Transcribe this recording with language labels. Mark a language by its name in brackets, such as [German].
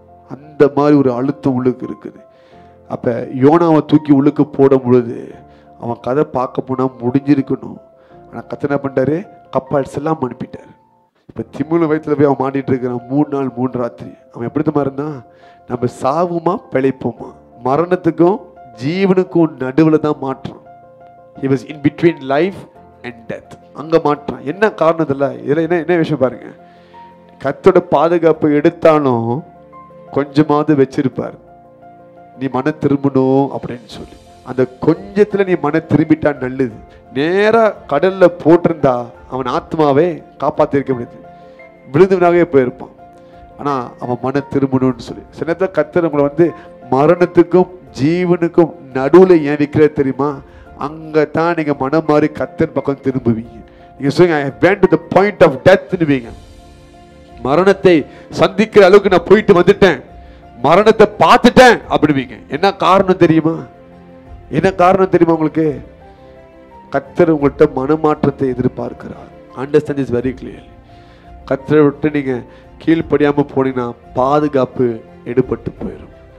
[Tamil] அந்த மாதிரி ஒரு அழுத்தம் உள்ளுக்கு இருக்குது. அப்ப யோனாவை தூக்கி உள்ளுக்கு போடும் பொழுது அவன் கதை பார்க்க போனா முடிஞ்சிருக்கணும். ஆனா கர்த்தர் என்ன பண்ணிட்டாரு? கப்பல்ஸ் எல்லாம் அனுப்பிட்டாரு. இப்ப திமிழ் வயிற்றுல போய் அவன் மாட்டிட்டு இருக்கிறான். 3 நாள் 3 ராத்திரி. அவன் எப்படித்தமா இருந்தான்? நம்ம சாவுமா பிழைப்போமா, மரணத்துக்கும் ஜீவனுக்கும் நடுவுல தான் மாற்றம். [English] He was in between life and death. [Tamil] அங்க மாற்றான். என்ன காரணத்துல? இதுல என்ன விஷயம் பாருங்க. கர்த்தரோட பாதுகாப்பு எடுத்தாலும் கொஞ்சமாவது வச்சிருப்பார், நீ மன திரும்பணும் அப்படின்னு சொல்லி. அந்த கொஞ்சத்துல நீ மன திரும்பிட்டா நல்லது. நேரா கடல்ல போட்டிருந்தா அவன் ஆத்மாவே காப்பாத்திருக்க முடியாது, விழுந்தவனாகவே போயிருப்பான். ஆனா அவன் மன திரும்பணும்னு சொல்லி சில நேரத்தில் கர்த்தர் நம்மளை வந்து மரணத்துக்கும் ஜீவனுக்கும் நடுவுல ஏன் வைக்கிற தெரியுமா? அங்கதான் நீங்க மனம் மாறி கர்த்தர் பக்கம் திரும்புவீங்க. நீங்க சொல்லுங்க, [English] I went to the point of death [Tamil] னுவீங்க. மரணத்தை சந்திக்கிற அளவுக்கு நான் போயிட்டு வந்துட்டேன், மரணத்தை பார்த்துட்டேன் அப்படிவீங்க. என்ன காரணம் தெரியுமா? என்ன காரணம் தெரியுமா உங்களுக்கு? கர்த்தர் உங்கள்கிட்ட மனமாற்றத்தை எதிர்பார்க்கிறார். [English] Understand is very clear. [Tamil] கர்த்தரை விட்டு நீங்க கீழ்ப்படியாம போனீங்கன்னா பாதுகாப்பு எடுபட்டு போயிடும்.